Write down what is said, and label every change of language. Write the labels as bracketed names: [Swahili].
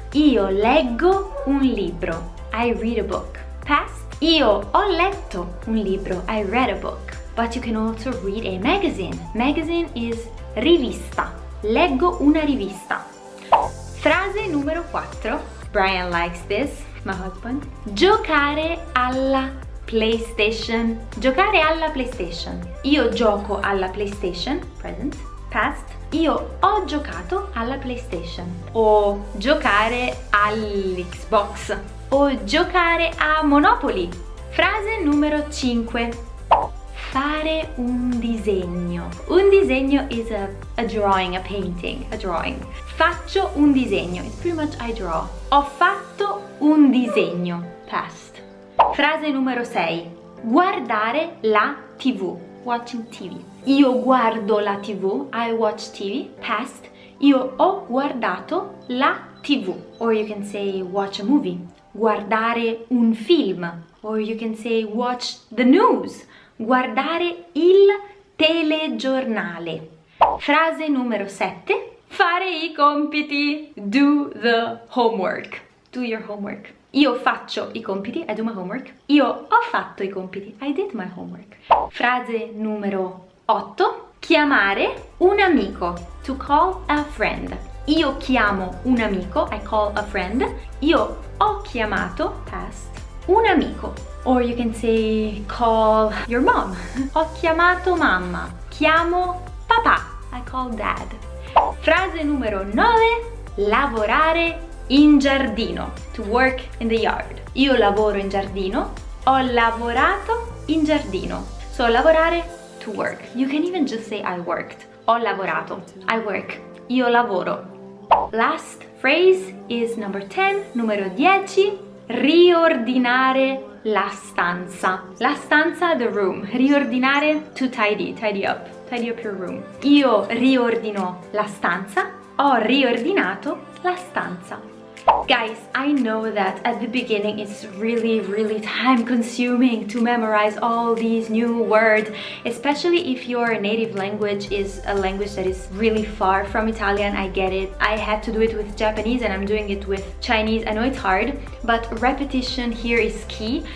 [Italian] Io leggo un libro. [English] I read a book. Past. [Italian] Io ho letto un libro. [English] I read a book. But you can also read a magazine. Magazine is rivista. [Italian] Leggo una rivista. Frase numero 4. [English] Brian likes this, my husband. [Italian] Giocare alla PlayStation. Giocare alla PlayStation. Io gioco alla PlayStation. [English] Present. Past. [Italian] Io ho giocato alla PlayStation. O giocare all'Xbox. O giocare a Monopoly. Frase numero 5. Fare un disegno. [English] Un disegno is a drawing, a painting, a drawing. [Italian] Faccio un disegno. [English] It's pretty much I draw. [Italian] Ho fatto un disegno. [English] Past. [Italian] Frase numero 6. Guardare la TV. [English] Watching TV. [Italian] Io guardo la TV. [English] I watch TV. Past. [Italian] Io ho guardato la TV. [English] Or you can say watch a movie. [Italian] Guardare un film. [English] Or you can say watch the news. [Italian] Guardare il telegiornale. Frase numero 7. Fare I compiti. [English] Do the homework. Do your homework. [Italian] Io faccio I compiti. [English] I do my homework. [Italian] Io ho fatto I compiti. [English] I did my homework. [Italian] Frase numero 8. Chiamare un amico. [English] To call a friend. [Italian] Io chiamo un amico. [English] I call a friend. [Italian] Io ho chiamato, past, un amico. [English] Or you can say call your mom. [Italian] Ho chiamato mamma. Chiamo papà. [English] I call dad. [Italian] Frase numero 9. Lavorare in giardino. [English] To work in the yard. [Italian] Io lavoro in giardino. Ho lavorato in giardino. [English] So lavorare, to work. You can even just say I worked. [Italian] Ho lavorato. [English] I work. [Italian] Io lavoro. [English] Last phrase is number 10. [Italian] Numero 10. Riordinare la stanza. [English] La stanza, the room. Riordinare, to tidy. Tidy up. Tidy up your room. [Italian] Io riordino la stanza. Ho riordinato la stanza. [English] Guys, I know that at the beginning it's really time consuming to memorize all these new words, especially if your native language is a language that is really far from Italian. I get it. I had to do it with Japanese and I'm doing it with Chinese. I know it's hard, but repetition here is key.